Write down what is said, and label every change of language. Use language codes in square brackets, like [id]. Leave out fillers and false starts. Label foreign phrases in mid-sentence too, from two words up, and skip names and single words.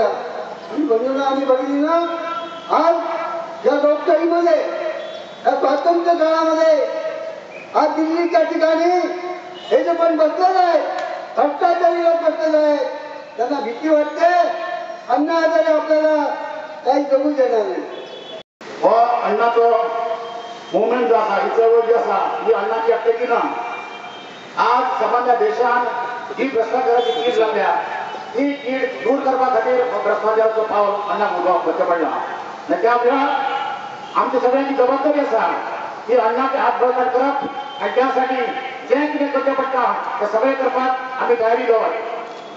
[mr] आणि म्हणून आम्ही बघितली ना, आज या लोकशाहीमध्ये या स्वातंत्र्य काळामध्ये आज दिल्लीच्या ठिकाणी हे जे पण बसलेलं आहे, भ्रष्टाचारी लोक बसलेले आहेत, त्यांना भीती वाटते अण्णा हजारे आपल्याला काही जगू देणार नाही। [kok] व अण्णाचं मुवमेंट जो आसा, ही चळवळ जी आसा, ही अण्णाची एकट्याची ना। आज सामान्य देशान जी भ्रष्टाचाराची कीड लागल्या, ती कीड दूर करपा खातीर भ्रष्टाचाराचो पावल अण्णाक उठोवपाचें पडलां। आनी त्या वेळार आमची सगळ्यांची जबाबदारी आसा की अण्णाचे हात बळकट करप आनी त्यासाठी जें कितें करचें पडटा तें सगळें करपाक आमी तयारी दवरप।